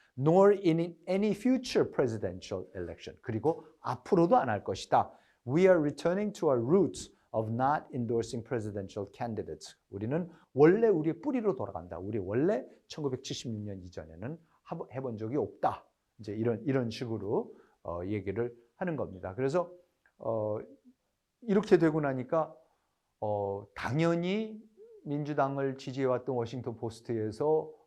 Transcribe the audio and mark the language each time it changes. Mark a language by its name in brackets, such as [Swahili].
[English] Nor in any future presidential election. [Korean] 그리고 앞으로도 안 할 것이다. [English] We are returning to our roots of not endorsing presidential candidates. [Korean] 우리는 원래 우리의 뿌리로 돌아간다. 우리 원래 1976년 이전에는 해본 적이 없다. 이제 이런 식으로 얘기를 하는 겁니다. 그래서 이렇게 되고 나니까 당연히 민주당을 지지해왔던 워싱턴 포스트에서